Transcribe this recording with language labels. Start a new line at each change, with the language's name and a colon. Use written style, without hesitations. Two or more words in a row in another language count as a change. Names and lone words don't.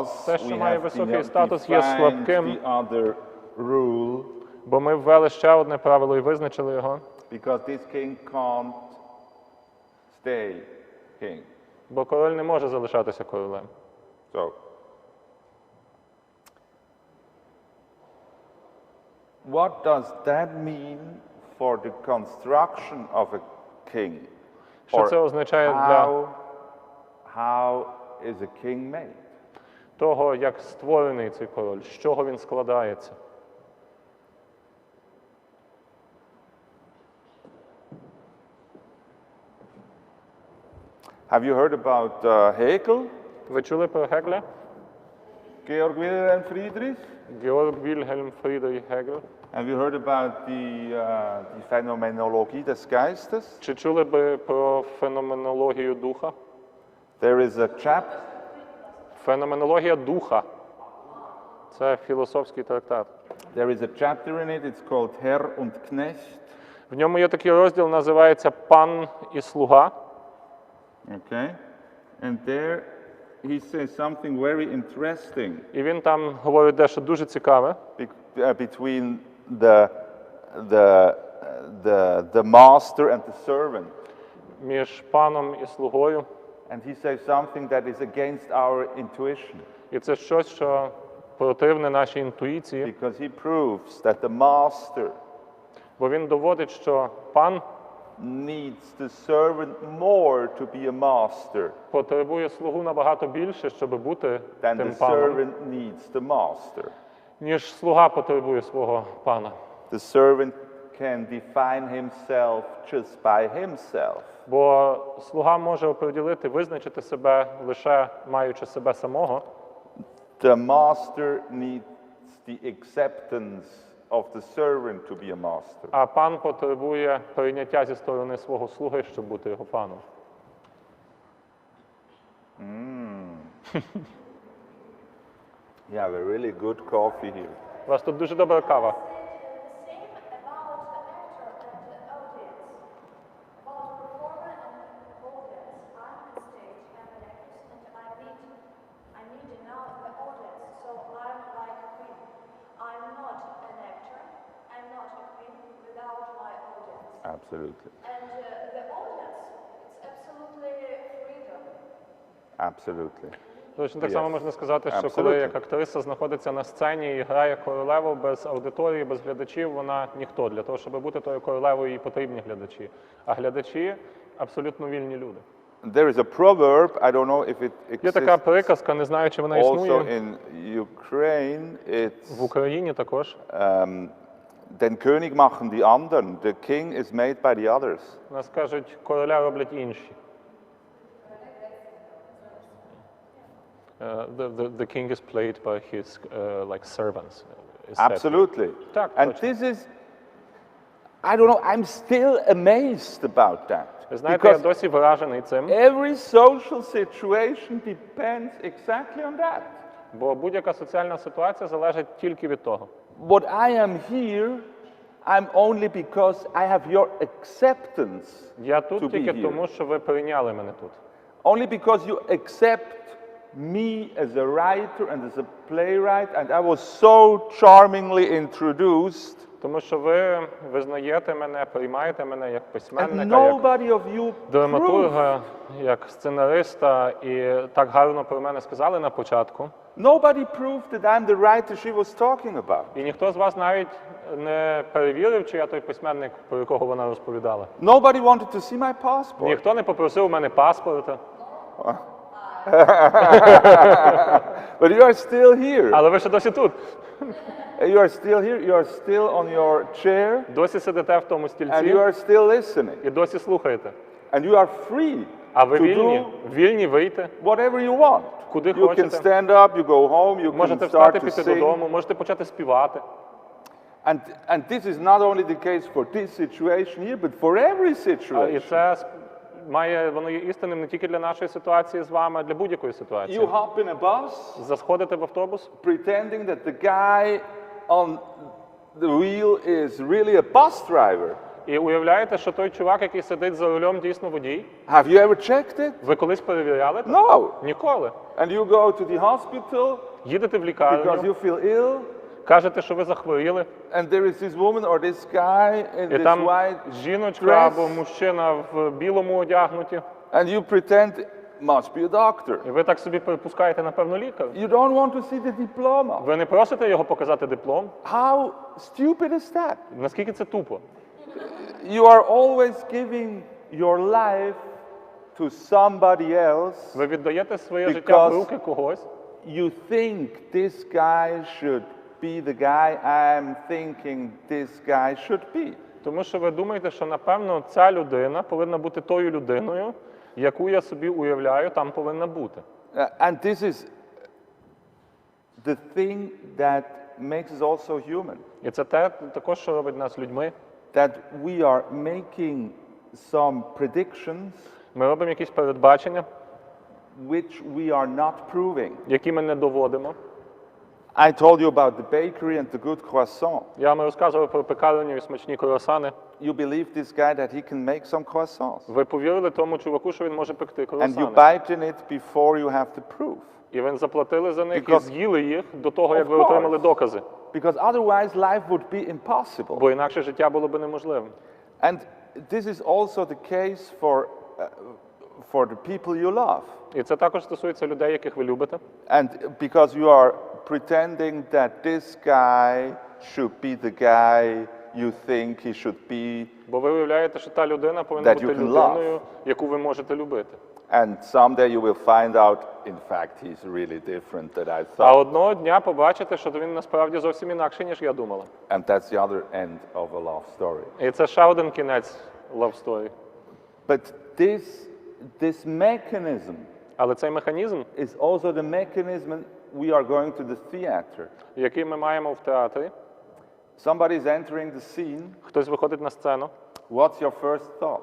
Ukrainian: Все, що
English: we
Ukrainian: має
English: have
Ukrainian: високий статус, є
English: defined
Ukrainian: слабким.
English: the other rule
Ukrainian: Бо ми ввели ще одне правило і визначили його.
English: because this king can't stay king.
Ukrainian: Бо король не може залишатися королем.
English: So, what does that mean for the construction of a king?
Ukrainian: Що це означає для
English: How is a king made?
Ukrainian: того, як створений цей король, з чого він складається?
English: Have you heard about Hegel?
Ukrainian: Ви чули про Гегеля?
English: Georg Wilhelm Friedrich?
Ukrainian: Георг Вільгельм Фрідріх Гегель.
English: Have you heard about
German: die Phänomenologie des Geistes?
Ukrainian: Чи чули би про феноменологію духа?
English: There is a chapter.
Ukrainian: Феноменологія духа. Це філософський трактат.
English: There is a chapter in it. It's called
German: Herr und Knecht.
Ukrainian: В ньому є такий розділ, називається «Пан і слуга».
English: Okay, and there he says something very interesting
Ukrainian: І він там говорить дещо дуже цікаве.
English: between the master and the servant.
Ukrainian: Між паном і слугою.
English: And he says something that is against our intuition.
Ukrainian: І це щось, що противне нашій інтуїції.
English: Because he proves that the master
Ukrainian: Бо він доводить, що пан
English: needs the servant more to be a master
Ukrainian: потребує слугу набагато більше, щоб бути
English: than the
Ukrainian: тим паном,
English: servant needs the master.
Ukrainian: ніж слуга потребує свого пана.
English: The servant can define himself just by himself.
Ukrainian: Бо слуга може оприділити, визначити себе лише маючи себе самого.
English: The master needs the acceptance of the servant to be a master.
Ukrainian: А пан потребує прийняття зі сторони свого слуги, щоб бути його паном.
English: You have a really good coffee here.
Ukrainian: У вас тут дуже добра кава.
English: The same about the actor and the audience. About performer and audience. I'm on stage, I'm an actress, and I need now the audience. So I'm like a queen. I'm not an actor, I'm not a queen without my audience. Absolutely. And the audience, it's absolutely freedom. Absolutely.
Ukrainian: Точно так само можна сказати, що Абсолютно. коли як актриса знаходиться на сцені і грає королеву без аудиторії, без глядачів, вона ніхто. Для того, щоб бути тою королевою, їй потрібні глядачі. А глядачі – абсолютно вільні люди.
English: There is a proverb, I don't know if it
Ukrainian: Є така
English: exists
Ukrainian: приказка, не знаю, чи вона
English: also
Ukrainian: існує.
English: in Ukraine. It's
Ukrainian: В Україні також.
German: den König machen die anderen.
English: The king is made by the others.
Ukrainian: Нас кажуть, короля роблять інші.
English: The king is played by his like servants. is said. Absolutely.
Ukrainian: Так,
English: And
Ukrainian: точно.
English: this is, I don't know, I'm still amazed about that.
Ukrainian: Ви знаєте, я
English: Because
Ukrainian: досі вражений цим,
English: every social situation depends exactly on that.
Ukrainian: бо будь-яка соціальна ситуація залежить тільки від того.
English: What I am here, I'm only because I have your acceptance
Ukrainian: Я
English: to
Ukrainian: тут
English: be
Ukrainian: тільки
English: here.
Ukrainian: тому, що ви прийняли мене тут.
English: Only because you accept me as a writer and as a playwright, and I was so charmingly introduced,
Ukrainian: Тому що ви визнаєте мене, приймаєте мене як
English: and
Ukrainian: письменника, як
English: nobody of you proved.
Ukrainian: драматурга, як сценариста, і так гарно про мене сказали на початку.
English: Nobody proved that I'm the writer she was talking about.
Ukrainian: І ніхто з вас навіть не перевірив, чи я той письменник, про якого вона розповідала.
English: Nobody wanted to see my passport.
Ukrainian: Ніхто не попросив у мене паспорта.
English: But you are still here.
Ukrainian: Але ви ще досі тут.
English: You are still here. You are still on your chair.
Ukrainian: Досі сидите в тому
English: And
Ukrainian: стільці
English: you are still listening.
Ukrainian: і досі слухаєте.
English: And you are free
Ukrainian: А ви
English: to
Ukrainian: вільні?
English: do
Ukrainian: Вільні вийти.
English: whatever you want.
Ukrainian: Куди
English: You can
Ukrainian: хочете.
English: stand up, you go home, you can
Ukrainian: Можете
English: start
Ukrainian: встати,
English: to
Ukrainian: піти
English: sing.
Ukrainian: додому, можете почати співати.
English: And this is not only the case for this situation here, but for every
Ukrainian: І
English: situation.
Ukrainian: це воно є істинним не тільки для нашої ситуації з вами, а для будь-якої ситуації.
English: You hop in a bus,
Ukrainian: Заходите в автобус,
English: pretending that the guy on the wheel is really a bus driver.
Ukrainian: і уявляєте, що той чувак, який сидить за рулем, дійсно водій.
English: Have you ever checked it?
Ukrainian: Ви колись перевіряли? це?
English: No.
Ukrainian: Ніколи.
English: And you go to the hospital
Ukrainian: Їдете в
English: because
Ukrainian: лікарню,
English: you feel ill,
Ukrainian: кажете, що ви захворіли,
English: and there is this woman or this guy in
Ukrainian: і
English: this
Ukrainian: там
English: white
Ukrainian: жіночка
English: dress,
Ukrainian: або мужчина в білому одягнуті,
English: and you pretend must be a doctor.
Ukrainian: і ви так собі припускаєте, напевно, лікар.
English: You don't want to see the diploma.
Ukrainian: Ви не просите його показати диплом?
English: How stupid is that?
Ukrainian: Наскільки це тупо?
English: You are always giving your life to somebody else.
Ukrainian: Ви віддаєте своє життя в руки когось,
English: You think this guy should be the guy I'm thinking this guy should be.
Ukrainian: тому що ви думаєте, що, напевно, ця людина повинна бути тою людиною, яку я собі уявляю, там повинна бути.
English: And this is the thing that makes us also human.
Ukrainian: І це те також, що робить нас людьми.
English: That we are making some predictions
Ukrainian: Ми робимо якісь передбачення,
English: which we are not proving.
Ukrainian: які ми не доводимо.
English: I told you about the bakery and the good croissant.
Ukrainian: Я вам розказував про пекарню і смачні круасани.
English: You believe this guy that he can make some croissants.
Ukrainian: Ви повірили тому чуваку, що він може пекти
English: And you
Ukrainian: круасани.
English: bite in it before you have the proof.
Ukrainian: І ви заплатили за них і
English: Because-
Ukrainian: з'їли їх до того, як
English: Of
Ukrainian: ви отримали
English: course.
Ukrainian: докази.
English: Because otherwise life would be impossible.
Ukrainian: Бо інакше життя було б неможливим.
English: And this is also the case for the people you love.
Ukrainian: І це також стосується людей, яких ви любите.
English: And because you are pretending that this guy should be the guy you think he should be,
Ukrainian: Бо ви уявляєте, що та людина повинна
English: That you
Ukrainian: бути
English: can
Ukrainian: людиною, яку ви можете любити.
English: and someday you will find out, in fact, he's really different than I
Ukrainian: А
English: thought.
Ukrainian: одного дня побачите, що він насправді зовсім інакший, ніж я думала.
English: And that's the other end of a love story.
Ukrainian: І це ще один кінець
English: love story. But this mechanism
Ukrainian: Але цей механізм,
English: is also the mechanism we are going to the theater.
Ukrainian: який ми маємо в театрі,
English: Somebody is entering the scene.
Ukrainian: хтось виходить на сцену.
English: What's your first thought?